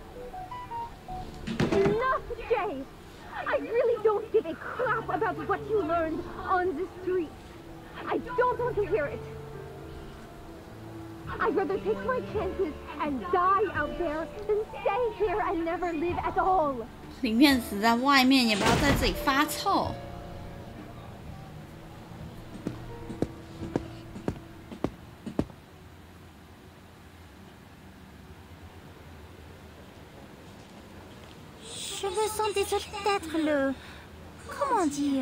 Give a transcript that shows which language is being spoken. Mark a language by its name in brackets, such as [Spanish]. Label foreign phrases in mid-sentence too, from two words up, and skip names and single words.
[English] Enough, Jay! I really don't give a crap about what you learned on the street. I don't want to hear it. I'd rather take my chances and die out there than stay here and never live at all. [Chinese] 宁愿死在外面，也不要在这里发臭。 [French] Je me sens désolée d'être le... Comment dire...